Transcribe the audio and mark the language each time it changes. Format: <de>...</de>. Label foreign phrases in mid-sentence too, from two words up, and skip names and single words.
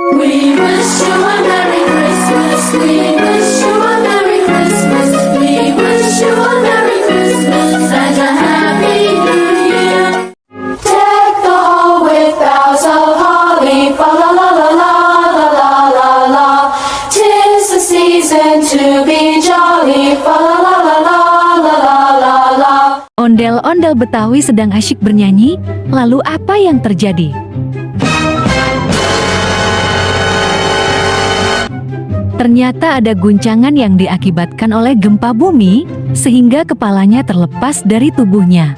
<en>We wish you a Merry Christmas. We wish you a Merry Christmas. We wish you a Merry Christmas and a Happy New Year. Deck the hall with boughs of holly. Fa la la la la la la la la. 'Tis the season to be jolly. Fa la la la la la la la la.</en> <id>Ondel-ondel Betawi sedang asyik bernyanyi, lalu apa yang terjadi? Ternyata ada guncangan yang diakibatkan oleh gempa bumi, sehingga kepalanya terlepas dari tubuhnya.</id>